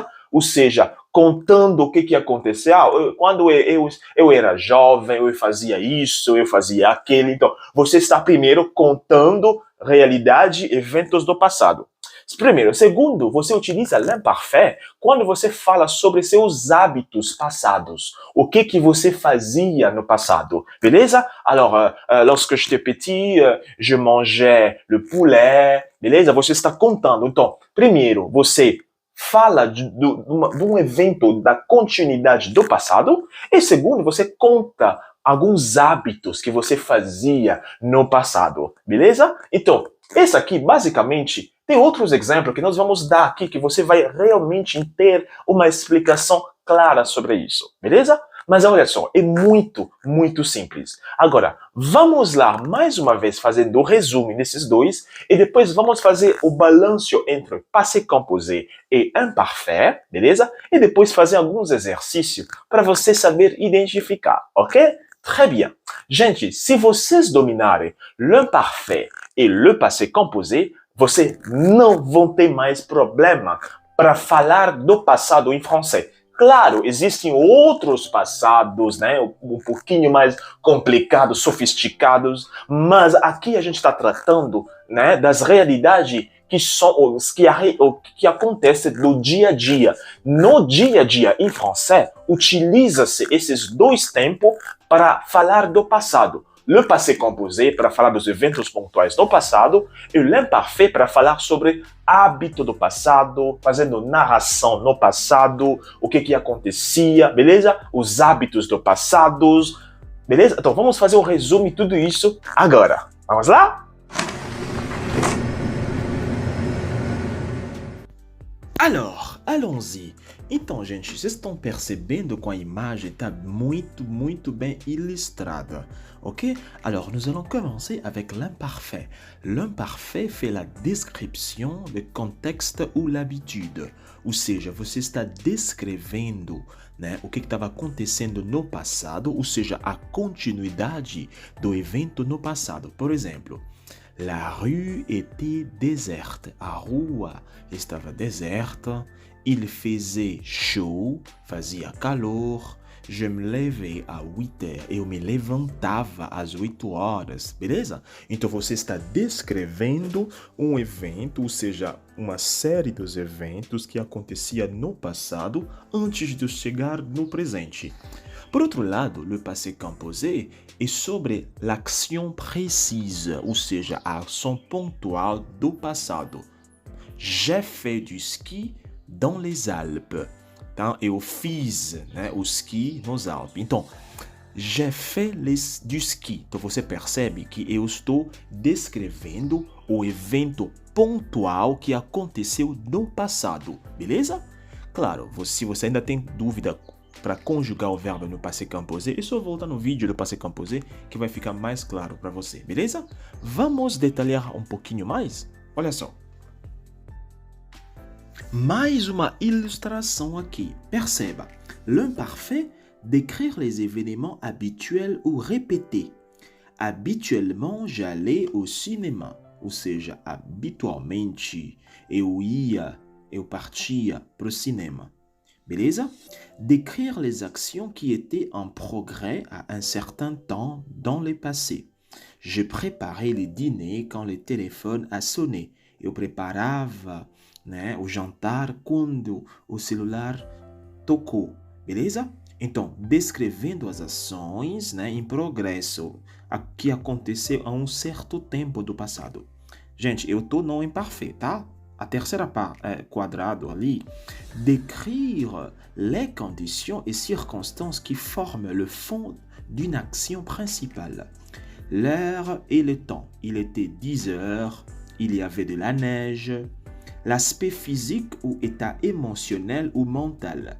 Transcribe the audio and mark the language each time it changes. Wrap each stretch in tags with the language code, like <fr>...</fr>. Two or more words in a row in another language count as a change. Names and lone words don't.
<pt>ou seja, contando o que aconteceu. Quando eu era jovem, eu fazia isso, eu fazia aquilo. Então, você está primeiro contando realidade, eventos do passado. Primeiro. Segundo, você utiliza l'imparfait quando você fala sobre seus hábitos passados. O que você fazia no passado, beleza?</pt> <fr>Alors, lorsque j'étais petit, je mangeais le poulet,</fr> <pt>beleza? Você está contando. Então, primeiro, você fala de um evento da continuidade do passado. E segundo, você conta alguns hábitos que você fazia no passado, beleza? Então, esse aqui, basicamente, tem outros exemplos que nós vamos dar aqui que você vai realmente ter uma explicação clara sobre isso, beleza? Mas olha só, é muito, muito simples. Agora, vamos lá mais uma vez fazendo o resumo desses dois e depois vamos fazer o balanço entre</pt> <fr>passé composé</fr> <pt>e imparfait, beleza? E depois fazer alguns exercícios para você saber identificar, ok?</pt> <fr>Très bien.</fr> <pt>Gente, se vocês dominarem l'imparfait e</pt> <fr>le passé composé,</fr> <pt>vocês não vão ter mais problema para falar do passado em francês. Claro, existem outros passados, né, um pouquinho mais complicados, sofisticados, mas aqui a gente está tratando, né, das realidades que acontecem no dia a dia. No dia a dia, em francês, utiliza-se esses dois tempos para falar do passado.</pt> <fr>Le passé composé</fr> <pt>para falar dos eventos pontuais do passado e l'imparfait para falar sobre hábito do passado, fazendo narração no passado, o que acontecia, beleza? Os hábitos do passado, beleza? Então vamos fazer um resumo de tudo isso agora. Vamos lá?</pt> <fr>Alors, allons-y.</fr> <pt>Então, gente, vocês estão percebendo que a imagem está muito bem ilustrada, ok?</pt> <fr>Alors, nous allons commencer avec l'imparfait. L'imparfait fait la description do contexte ou l'habitude.</fr> <pt>Ou seja, você está descrevendo, né, o que estava acontecendo no passado, ou seja, a continuidade do evento no passado. Por exemplo,</pt> <fr>la rue était déserte.</fr> <pt>A rua estava deserta.</pt> <fr>Il faisait chaud,</fr> <pt>fazia calor.</pt> <fr>Je me levais à 8 heures.</fr> <pt>Eu me levantava às 8 horas, beleza? Então você está descrevendo um evento, ou seja, uma série dos eventos que acontecia no passado antes de chegar no presente. Por outro lado,</pt> <fr>le passé composé</fr> <pt>é sobre</pt> <fr>l'action précise,</fr> <pt>ou seja, a ação pontual do passado.</pt> <fr>J'ai fait du ski dans les Alpes.</fr> <pt>Então, eu fiz, né, o ski nos Alpes. Então,</pt> <fr>j'ai fait du ski.</fr> <pt>Então, você percebe que eu estou descrevendo o evento pontual que aconteceu no passado, beleza? Claro, se você ainda tem dúvida para conjugar o verbo no</pt> <fr>passé composé,</fr> <pt>é só voltar no vídeo do</pt> <fr>passé composé</fr> <pt>que vai ficar mais claro para você, beleza? Vamos detalhar um pouquinho mais? Olha só. Mais uma ilustração aqui. Perceba.</pt> <fr>L'imparfait décrire les événements habituels ou répétés. Habituellement, j'allais au cinéma.</fr> <pt>Ou seja, habitualmente eu partia para o cinema. Beleza?</pt> <fr>Décrire les actions qui étaient en progrès à un certain temps dans le passé. Je préparais le dîner quand le téléphone a sonné.</fr> <pt>Eu preparava, né, o jantar quando o celular tocou, beleza? Então, descrevendo as ações, né, em progresso, que aconteceu a um certo tempo do passado. Gente, eu tô no imparfait, tá? A terceira quadrado ali,</pt> <fr>décrire les conditions et circonstances qui forment le fond d'une action principale. L'heure et le temps. Il était 10 heures, il y avait de la neige. L'aspect physique ou état émotionnel ou mental.</fr>